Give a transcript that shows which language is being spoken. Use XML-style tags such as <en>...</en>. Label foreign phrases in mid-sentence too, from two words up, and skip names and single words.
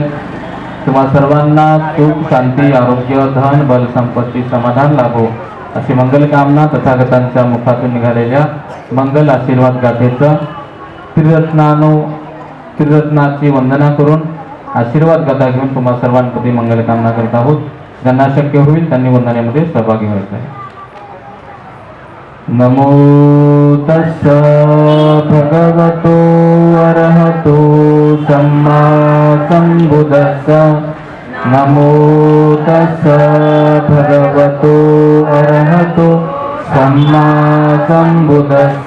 <mr>तुम्हा सर्वांना सुख, शांती, आरोग्य, धन, बल, संपत्ती, समाधान लाभो अशी मंगलकामना तथागतांच्या मुखातून निघालेल्या मंगल आशीर्वाद गाथेचं त्रिरत्नाची वंदना करून आशीर्वाद गाथा घेऊन तुम्हा सर्वांप्रती मंगलकामना करत आहोत। ज्यांना शक्य होईल त्यांनी वंदनेमध्ये सहभागी व्हायचं आहे।</mr> <pi>नमो तस्स भगवतो अरहतो सम्मा सम्बुद्धस्स। नमो तस्स भगवतो अरहतो सम्मा सम्बुद्धस्स।</pi>